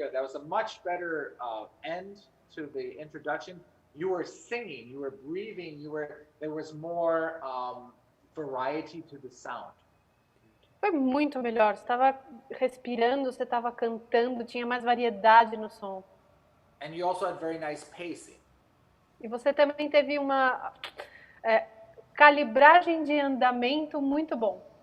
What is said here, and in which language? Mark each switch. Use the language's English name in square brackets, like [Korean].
[English] was a much better end to the introduction. You were singing, you were breathing, there was more variety to the sound. [Portuguese] Foi muito melhor. Você estava respirando, você estava cantando, tinha mais variedade no som. [English] And you also had very nice pacing. [Portuguese] E você também teve uma calibragem de andamento muito bom.